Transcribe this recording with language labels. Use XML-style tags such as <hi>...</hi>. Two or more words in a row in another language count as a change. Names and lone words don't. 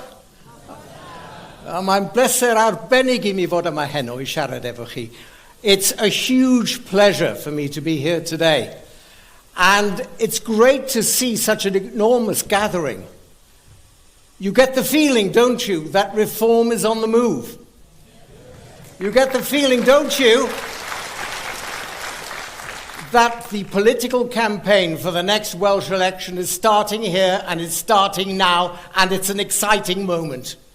<cy>Mae'n bleser arbennig I mi fod yma heno I siarad efo chi.</cy> <en>It's a huge pleasure for me to be here today. And it's great to see such an enormous gathering. You get the feeling, don't you, that reform is on the move? You get the feeling, don't you, that the political campaign for the next Welsh election is starting here and it's starting now and it's an exciting moment.</en>